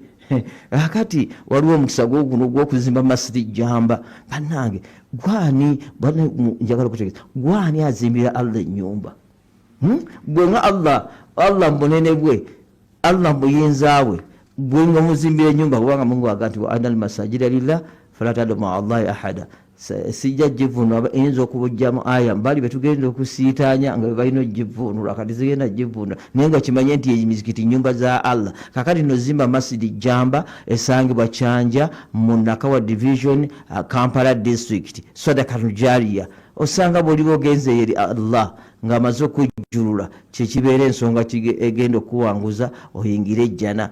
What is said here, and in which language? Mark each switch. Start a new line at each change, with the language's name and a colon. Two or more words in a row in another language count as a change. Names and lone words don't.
Ganda: Akati waliwo omukisa guno gw'okuzimba Masjid Jamba bannange njagala kutegeeza gwani azimbira Allah ennyumba gwe nga Allah mbunene bwe Allah mbuyinza bwe gwe nga muzimbira ennyumba kubanga Mungu agati wa
Arabic: أن المساجد لله فلا تدعوا مع الله أحدا.
Ganda: Sijja givuunula eyinza okubujjamu aya mbali betugenda okusiitaanya nga balina givuunula kati zigenda givuunula naye nga kimanye nti emizikiti nyumba za Allah. Kakati nozimba Masjid Jamba esangibwa Kyanja mu Nakawa Division Kampala District
Arabic: صدقة جارية
Ganda: osanga bw'oli bogenze eri Allah ng'amaze okujjulula kyekibeera ensonga egenda okuwanguza oyingire ejjana.